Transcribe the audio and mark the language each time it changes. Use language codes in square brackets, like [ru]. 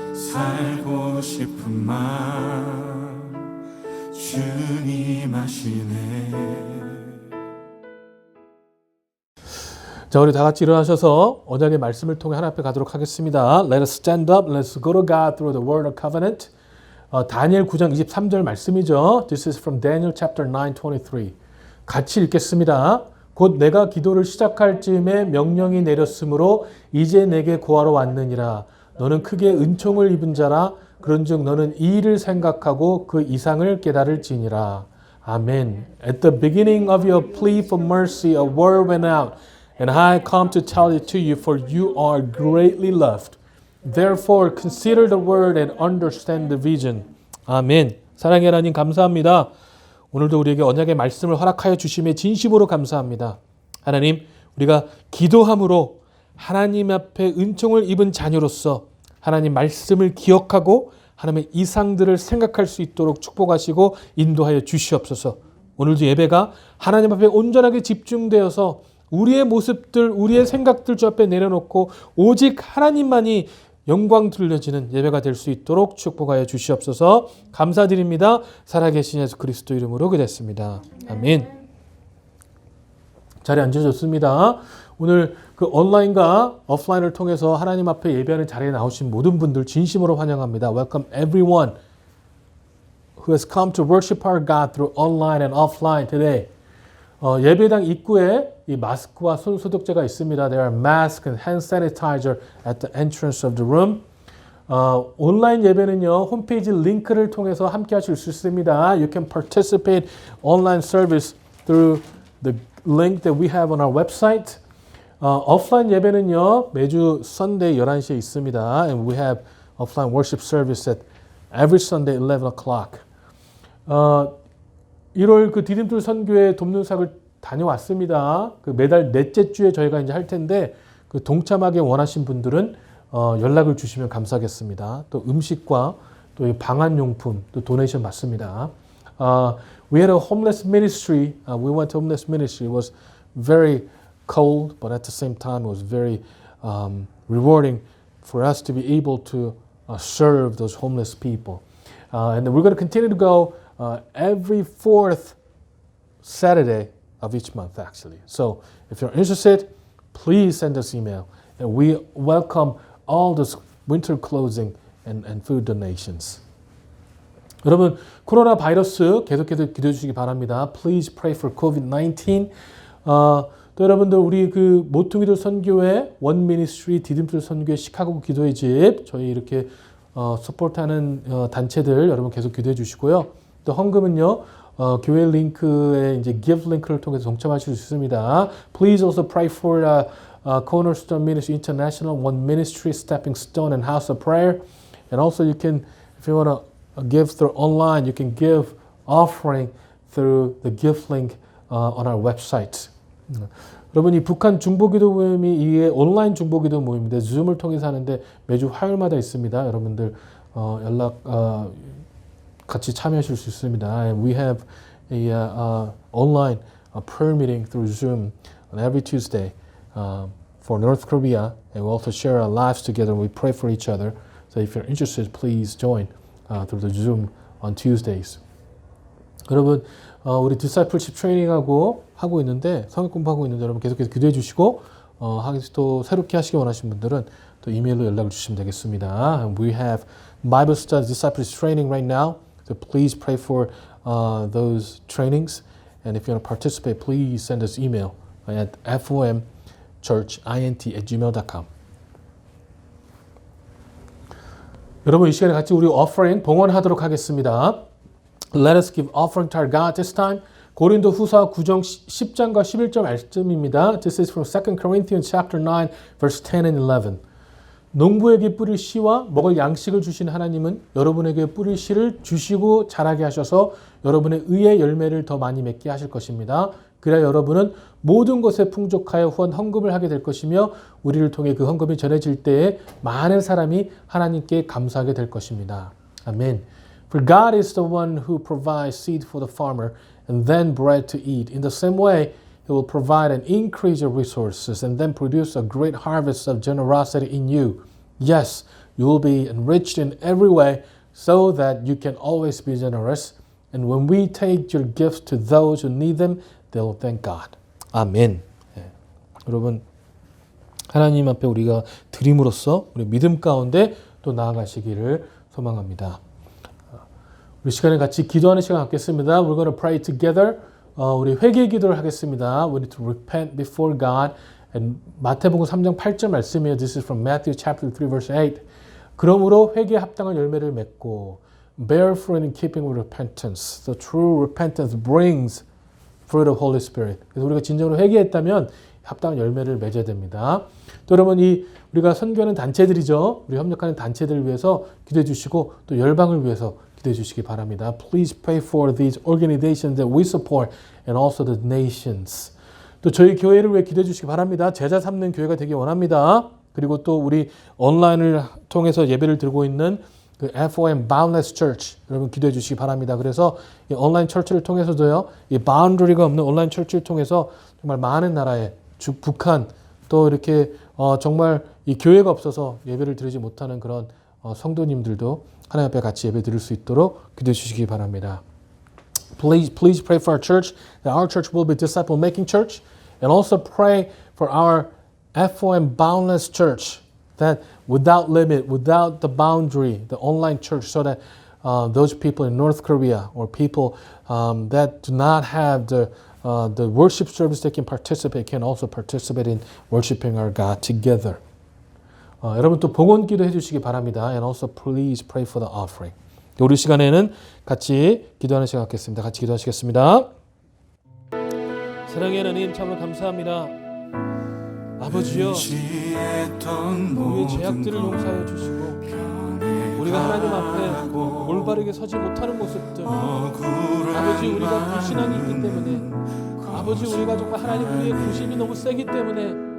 [ko] 살고 싶은 마음 주님 아시네. 자, 우리 다 같이 일어나셔서 언약의 말씀을 통해 하나님 앞에 가도록 하겠습니다. [en] Let us stand up. Let's go to God through the word of covenant. [ko] 다니엘 9장 23절 말씀이죠. [en] This is from Daniel chapter 9:23. [ko] 같이 읽겠습니다. 곧 내가 기도를 시작할 즈음에 명령이 내렸으므로 이제 내게 구하러 왔느니라. 너는 크게 은총을 입은 자라. 그런즉 너는 이 일을 생각하고 그 이상을 깨달을지니라. 아멘. [en] At the beginning of your plea for mercy, a word went out. And I come to tell it to you, for you are greatly loved. Therefore, consider the word and understand the vision. [ko] 아멘. 사랑의 하나님 감사합니다. 오늘도 우리에게 언약의 말씀을 허락하여 주심에 진심으로 감사합니다. 하나님, 우리가 기도함으로 하나님 앞에 은총을 입은 자녀로서 하나님 말씀을 기억하고 하나님의 이상들을 생각할 수 있도록 축복하시고 인도하여 주시옵소서. 오늘도 예배가 하나님 앞에 온전하게 집중되어서 우리의 모습들, 우리의 생각들 주 앞에 내려놓고 오직 하나님만이 영광 들려지는 예배가 될 수 있도록 축복하여 주시옵소서. 감사드립니다. 살아계신 예수 그리스도 이름으로 기도했습니다. 아멘. 자리에 앉으셨습니다. 오늘 그 온라인과 오프라인을 통해서 하나님 앞에 예배하는 자리에 나오신 모든 분들 진심으로 환영합니다. [en] Welcome everyone who has come to worship our God through online and offline today. [ko] 예배당 입구에 이 마스크와 손 소독제가 있습니다. [en] There are masks and hand sanitizer at the entrance of the room. [ko] 온라인 예배는요, 홈페이지 링크를 통해서 함께 하실 수 있습니다. [en] You can participate online service through the link that we have on our website. [ko] 오프라인 예배는요, 매주 Sunday 11시에 있습니다. [en] And we have offline worship service at every Sunday 11 o'clock. [ko] 1월 그 디딤돌 선교회 돕는 사역을 다녀왔습니다. 그 매달 넷째 주에 저희가 이제 할 텐데 그 동참하기 원하신 분들은 연락을 주시면 감사하겠습니다. 또 음식과 또 방한용품 또 도네이션 받습니다. [en] We had a homeless ministry. We went to homeless ministry. It was very cold, but at the same time, it was very rewarding for us to be able to serve those homeless people. And we're going to continue to go every fourth Saturday of each month, actually. So if you're interested, please send us email. And we welcome all those winter clothing and food donations. [ko] 여러분, 코로나 바이러스 계속해서 기도해 주시기 바랍니다. [en] Please pray for COVID-19. [ko] 또 여러분들 우리 그 모퉁이돌 선교회 원 미니스트리 디딤돌 선교회 시카고 기도의 집 저희 이렇게 서포트하는 단체들 여러분 계속 기도해 주시고요. 또 헌금은요 교회 링크에 이제 give 링크를 통해서 동참하실 수 있습니다. [en] Please also pray for Cornerstone Ministry International, One Ministry, Stepping Stone, and House of Prayer. And also you can, if you want to give through online, you can give offering through the give link on our website. [ko] 여러분 이 북한 중보기도 모임이 이게 온라인 중보기도 모임인데 줌을 통해서 하는데 매주 화요일마다 있습니다. 여러분들 연락 같이 참여하실 수 있습니다. [en] And we have a online prayer meeting through Zoom on every Tuesday for North Korea, and we also share our lives together and we pray for each other. So if you're interested, please join through the Zoom on Tuesdays. [ko] 여러분 우리 디사이플십 트레이닝하고 하고 있는데 성역 공부하고 있는데 여러분 계속해서 기도해 주시고 또 새롭게 하시기 원하시는 분들은 또 이메일로 연락을 주시면 되겠습니다. [en] And we have Bible study discipleship training right now, so please pray for those trainings. And if you want to participate, please send us email at fomchurchint@gmail.com. [ko] 여러분 이 시간에 같이 우리 offering 봉헌하도록 하겠습니다. [en] Let us give offering to our God this time. [ko] 고린도 후서 9장 10장과 11절 말씀입니다. [en] This is from 2 Corinthians chapter 9, verse 10 and 11. [ko] 농부에게 뿌릴 씨와 먹을 양식을 주신 하나님은 여러분에게 뿌릴 씨를 주시고 자라게 하셔서 여러분의 의의 열매를 더 많이 맺게 하실 것입니다. 그래야 여러분은 모든 것에 풍족하여 후원 헌금을 하게 될 것이며 우리를 통해 그 헌금이 전해질 때에 많은 사람이 하나님께 감사하게 될 것입니다. 아멘. [en] For God is the one who provides seed for the farmer and then bread to eat. In the same way, He will provide an increase of resources and then produce a great harvest of generosity in you. Yes, you will be enriched in every way so that you can always be generous. And when we take your gifts to those who need them, they will thank God. [ko] 아멘. 예. 여러분, 하나님 앞에 우리가 드림으로써 우리 믿음 가운데 또 나아가시기를 소망합니다. 우리 시간에 같이 기도하는 시간 갖겠습니다. [en] We're going to pray together. [ko] 우리 회개 기도를 하겠습니다. [en] We need to repent before God. [ko] And 마태복음 3장 8절 말씀이에요. [en] This is from Matthew chapter 3 verse 8. [ko] 그러므로 회개에 합당한 열매를 맺고 [en] bear fruit in keeping with repentance. The true repentance brings fruit of Holy Spirit. [ko] 그래서 우리가 진정으로 회개했다면 합당한 열매를 맺어야 됩니다. 또 여러분 우리가 선교하는 단체들이죠. 우리 협력하는 단체들을 위해서 기도해 주시고 또 열방을 위해서 기도해 주시기 바랍니다. [en] Please pray for these organizations that we support and also the nations. [ko] 또 저희 교회를 위해 기도해 주시기 바랍니다. 제자 삼는 교회가 되기 원합니다. 그리고 또 우리 온라인을 통해서 예배를 드리고 있는 그 FOM Boundless Church 여러분 기도해 주시기 바랍니다. 그래서 이 온라인 철치를 통해서도요, 이 바운더리가 없는 온라인 철치를 통해서 정말 많은 나라의 북한 또 이렇게 정말 이 교회가 없어서 예배를 드리지 못하는 그런 성도님들도 하나님 앞에 같이 예배 드릴 수 있도록 기도해 주시기 바랍니다. [en] Please pray for our church that our church will be disciple making church, and also pray for our FOM Boundless Church that without limit, without the boundary, the online church, so that those people in North Korea or people that do not have the worship service they can participate can also participate in worshiping our God together. [ko] 여러분 또 봉헌 기도 해주시기 바랍니다. [en] And also please pray for the offering. [ko] 우리 시간에는 같이 기도하는 시간 갖겠습니다. 같이 기도하시겠습니다. 사랑의 하나님 참으로 감사합니다. 아버지요, 우리의 죄악들을 용서하여 주시고 우리가 하나님 앞에 올바르게 서지 못하는 모습들, 아버지 우리가 불신앙이 있기 때문에, 아버지 우리가 정말 하나님 우리의 구심이 너무 세기 때문에,